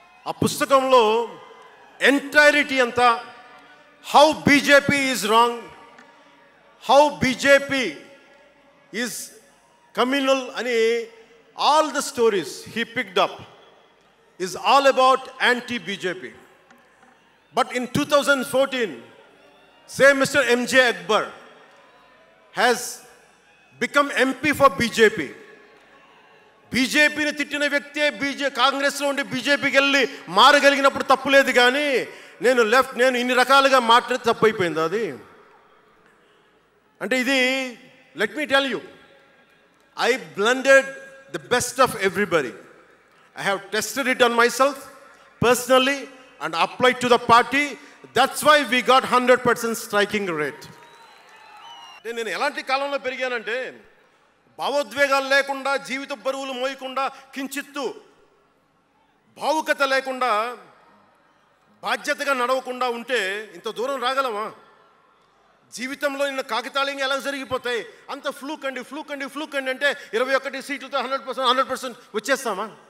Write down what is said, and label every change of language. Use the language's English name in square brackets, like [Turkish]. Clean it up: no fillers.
[Telugu] ఆ పుస్తకంలో ఎంటైరిటీ అంతా [English] how BJP is wrong, how BJP is communal [Telugu] అని [English] all the stories he picked up. is all about anti-BJP. But in 2014, same Mr. MJ Akbar has become MP for BJP. [Telugu] బీజేపీని తిట్టిన వ్యక్తే కాంగ్రెస్లో ఉండి బీజేపీకి వెళ్ళి మారగలిగినప్పుడు తప్పులేదు, కానీ నేను ఇన్ని రకాలుగా మాట్లాడి తప్పు అయిపోయింది అది. అంటే ఇది, [English] Let me tell you, I blended the best of everybody. I have tested it on myself personally and applied to the party. That's why we got 100% striking rate. [Telugu] నేను ఎలాంటి కాలంలో పెరిగానంటే, భావోద్వేగాలు లేకుండా, జీవిత బరువులు మోయకుండా, కించిత్తు భావుకత లేకుండా, బాధ్యతగా నడవకుండా ఉంటే ఇంత దూరం రాగలమా? జీవితంలో నిన్న కాగితాళంగా ఎలా జరిగిపోతాయి? అంత ఫ్లూక్ అండి అంటే 21 సీట్లతో 100% వచ్చేస్తామా?